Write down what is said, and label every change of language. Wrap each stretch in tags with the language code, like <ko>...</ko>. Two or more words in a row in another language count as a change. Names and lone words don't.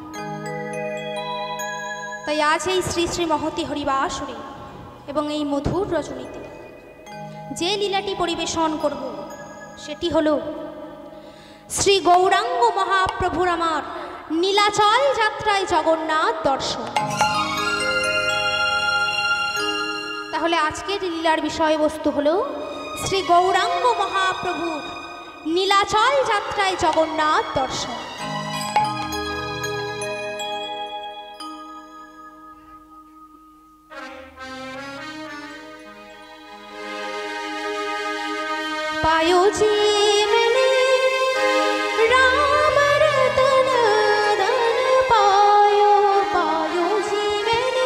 <bn>তাই আজ এই শ্রী শ্রী মহতী হরিবাসরে এবং এই মধুর রজনীতে যে লীলাটি পরিবেশন করব সেটি হলো শ্রী গৌরাঙ্গ মহাপ্রভুর আমার নীলাচল যাত্রায় জগন্নাথ দর্শন। তাহলে আজকের লীলার বিষয়বস্তু হলো শ্রী গৌরাঙ্গ মহাপ্রভুর নীলাচল যাত্রায় জগন্নাথ দর্শন।</bn> <hi>पायो जीवने राम रतन धन पायो, पायो जीवने</hi>